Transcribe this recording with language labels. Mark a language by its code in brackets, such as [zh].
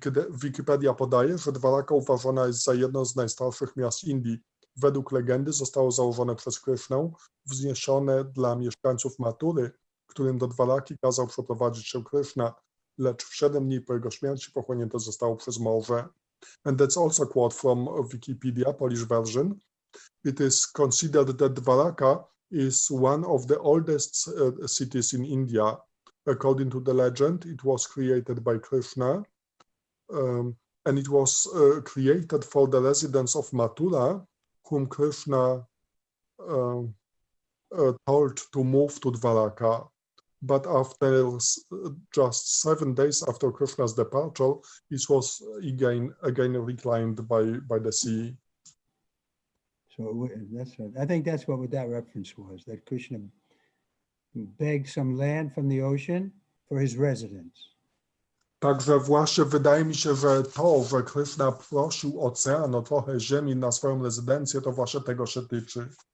[pl] Wikipedia podaje, że Dwaraka uważana jest za jedno z najstarszych miast Indii. Według legendy zostało założone przez Krishnę, wzniesione dla mieszkańców Matury, którym do Dwaraki kazał przeprowadzić się Krishna, lecz w 7 dni po jego śmierci pochłonięte zostało przez morze. [en] And that's also a quote from Wikipedia, Polish version. It is considered that Dwaraka is one of the oldest cities in India. According to the legend, it was created by Krishna, and it was created for the residents of Mathura, whom Krishna told to move to Dwaraka. But after just 7 days after Krishna's departure, it was again reclaimed by the sea. So that's right. I think that's what that reference was, that Krishna begged some land from the ocean for his residence. [pl] Także właśnie wydaje mi się, że to, że Krishna prosił ocean o trochę ziemi na swoją rezydencję, to właśnie tego się tyczy.